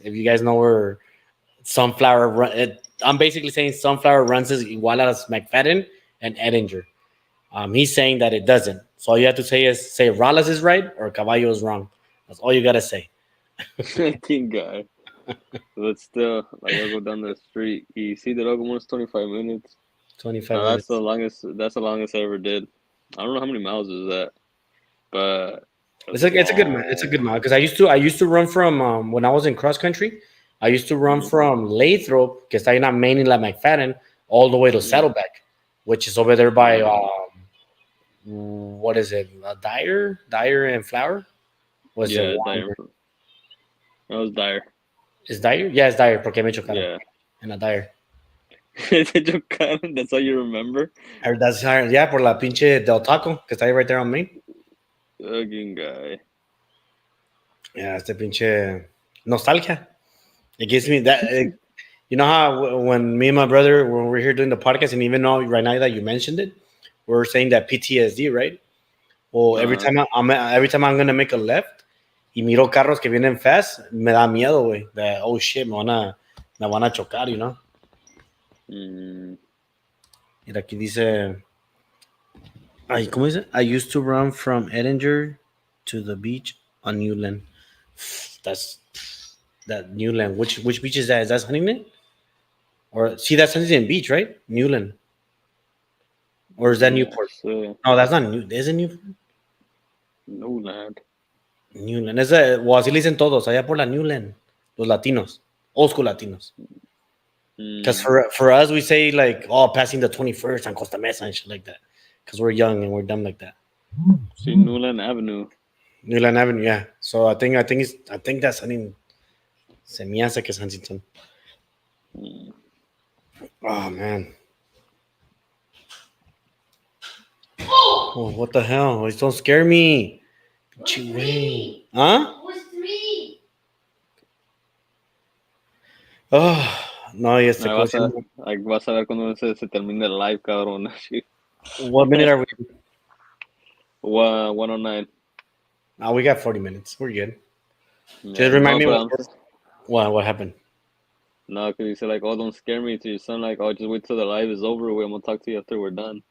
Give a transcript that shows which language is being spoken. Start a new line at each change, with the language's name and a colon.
English: If you guys know where Sunflower run, I'm basically saying Sunflower runs as igual as McFadden and Edinger. He's saying that it doesn't. So all you have to say is say Rallas is right or Caballo is wrong. That's all you gotta say. 19 guy. But still, like I go down the street.
Spanish: Y sí, duró como unos 25 minutes.
English: 25 No, minutes. that's the longest I ever did. I don't know how many miles is that, but It's a good mile because I used to run from when I was in cross country. I used to run from Lathrop,
Spanish: que está ahí en la main in la McFadden,
English: all the way to Saddleback, which is over there by what is it? Dyer and Flower? Was yeah, it Dyer. That was Dyer. Is Dyer? Yeah, it's Dyer,
Spanish: porque me chocaron.
English: Yeah.
Spanish: En la Dyer.
English: That's all you remember? That's yeah,
Spanish: por la pinche Del Taco, que está ahí
English: right there on Main. Fucking guy. Yeah,
Spanish: este pinche nostalgia.
English: It gives me that. You know how when me and my brother, when we're here doing the podcast, and even though right now that you mentioned it, we're saying that PTSD, right? Well, every time I'm gonna make a left,
Spanish: y miro carros que vienen
English: fast,
Spanish: me da miedo, güey.
English: That oh shit,
Spanish: me van a chocar,
English: you know.
Spanish: Mira, aquí dice, ay, ¿cómo dice?
English: I used to run from Edinger to the beach on Newland. That's that Newland. Which beach is that? Is that Huntington? Or see, that's Huntington Beach, right? Newland. Or is that Newport? So, No, that's not New. Is it Newport? Newland. Newland.
Spanish: Es o así le dicen todos, allá por la Newland. Los latinos. Old school latinos.
English: Because for us, we say like, oh, passing the 21st on Costa Mesa and shit like that. Because we're young and we're dumb like that. See, Newland Avenue. Newland Avenue, yeah. So I think that's Huntington.
Spanish: Se me hace que es Huntington.
English: Oh man. Oh, what the hell? Oh, don't scare me. Three. Huh? It was 3.
Spanish: Oh, no, y este Vas a ver cuando se termine el live, cabrón.
English: What minute are we? 109. Oh, we got 40 minutes. We're good. Yeah, Just remind me no, what happened. No, because he said like, "Oh, don't scare me." To your son, like, "Oh, just wait till the live is over. I'm gonna talk to you after we're done."